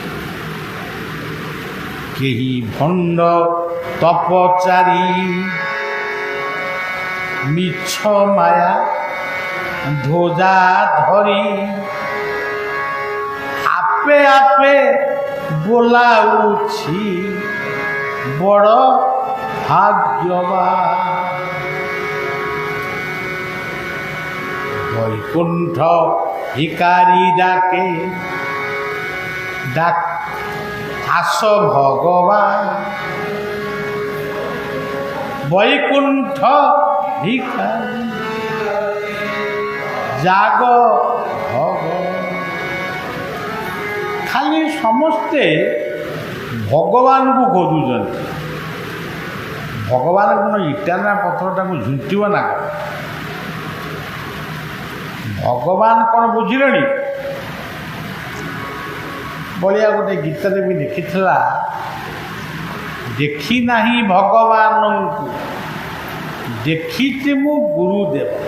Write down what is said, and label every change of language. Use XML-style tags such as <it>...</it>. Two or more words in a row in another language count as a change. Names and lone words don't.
<or>କେହି ଭଣ୍ଡ ତପଚାରୀ ମିଛ ମାୟା ଧ୍ୱଜା ଧରି ଆପେ ଆପେ ବୋଲାଉଛି ବଡ଼ ଭାଗ୍ୟବାନ। ବୈକୁଣ୍ଠ ଭିକାରି ଡାକେ ଡାକ ଆସ ଭଗବାନ। ବୈକୁଣ୍ଠ ଭିକାରି ଜାଗ ଭଗବାନ। ଖାଲି ସମସ୍ତେ ଭଗବାନଙ୍କୁ ଖୋଜୁଛନ୍ତି। ଭଗବାନ କ'ଣ ଇଟା ନା ପଥରଟାକୁ ଝୁଣ୍ଟିବ ନା କ'ଣ? ଭଗବାନ କ'ଣ ବୁଝିଲେଣି? ବଳିଆ ଗୋଟେ ଗୀତରେ ବି ଲେଖିଥିଲା, ଦେଖି ନାହିଁ ଭଗବାନଙ୍କୁ, ଦେଖିଛି ମୁଁ ଗୁରୁଦେବ।</or>